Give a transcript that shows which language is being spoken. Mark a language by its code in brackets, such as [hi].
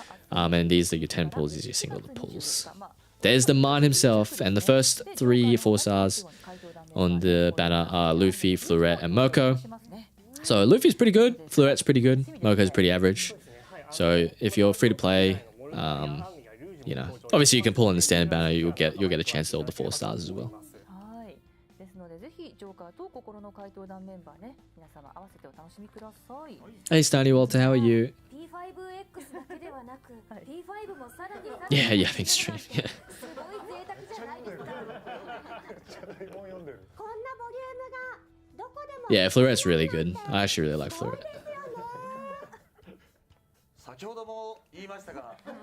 [en] And these are your 10 pulls. These are your single pulls. There's the man himself. And the first 3 4 stars on the banner are Luffy, Fleurette, and Moko. So Luffy's pretty good, Fleurette's pretty good, Moko's pretty average. So if you're free to play, you know, obviously you can pull in the standard banner, you'll get a chance at all the 4 stars as well. [ja] ですのでぜひジョーカーと心の怪盗団メンバーね皆様合わせてお楽しみください。 [en] Hey Stony Walter, how are you? [ja] P5X だけではなく P5 もさらに [en] Yeah, yeah, thanks stream. Yeah. [ja] すごい贅沢じゃないですか。こんなボリュームがどこでも [en] Yeah, Fleurette's really good. I actually really like Fleurette. [ja] 先ほども言いましたが